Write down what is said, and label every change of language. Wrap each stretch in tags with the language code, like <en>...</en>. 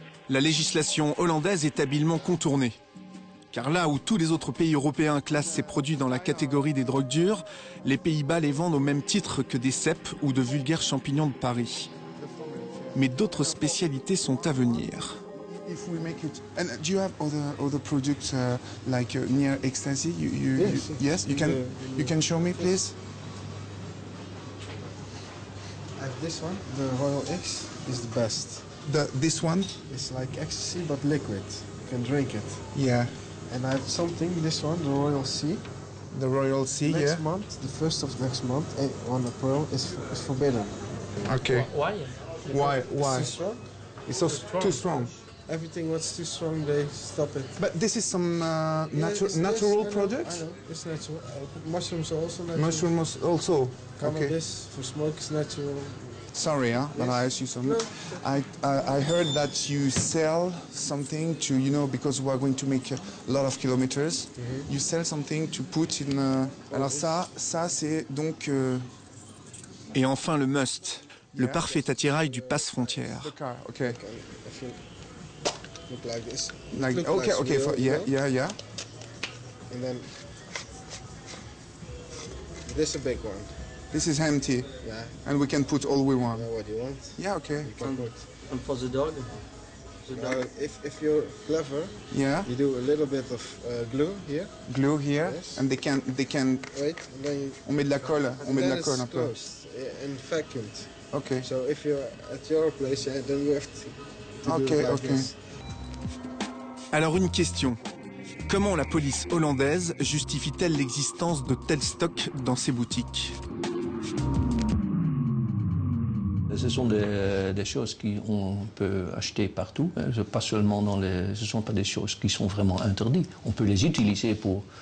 <fr>La législation hollandaise est habilement contournée. Car là où tous les autres pays européens classent ces produits dans la catégorie des drogues dures, les Pays-Bas les vendent au même titre que des cèpes ou de vulgaires champignons de Paris. Mais d'autres spécialités sont à venir.</fr> <en>If we make it, and do you have other products like near ecstasy? Yes. You can show me, please. This one, the Royal X, is the best. This one? It's like ecstasy but liquid. You can drink it. Yeah. And I have something. This one, the Royal C. The Royal C. Next month, the 1st of next month, on April is forbidden. Okay. Why? Why? It's too strong. It's so too strong. Everything what's too strong, they stop it. But this is some natural product? I know, it's natural. Mushrooms are also natural. Mushrooms also. Cannabis for smoke is natural. Sorry, but I asked you something. No. I heard that you sell something to, because we are going to make a lot of kilometers. You sell something to put in.</en> <fr>Alors ça c'est donc. Et enfin le must, le parfait attirail du passe-frontière.</fr> <en>Okay. Look like this. Yeah. And then this is a big one. This is empty. Yeah. And we can put all we want. Yeah, what you want? Yeah, okay. You can put. And for the dog? If you're clever, yeah, you do a little bit of glue here. Glue here, yes. And they can. Wait, and then</en> <fr>on met de la colle. On met de la colle un peu.</fr> <en>And vacuumed. Okay. So if you're at your place, then you have to do it like this.</en> <fr>Alors une question. Comment la police hollandaise justifie-t-elle l'existence de tels stocks dans ses boutiques? Ce sont des choses qu'on peut acheter partout, pas seulement ce ne sont pas des choses qui sont vraiment interdites. On peut les utiliser pour</fr>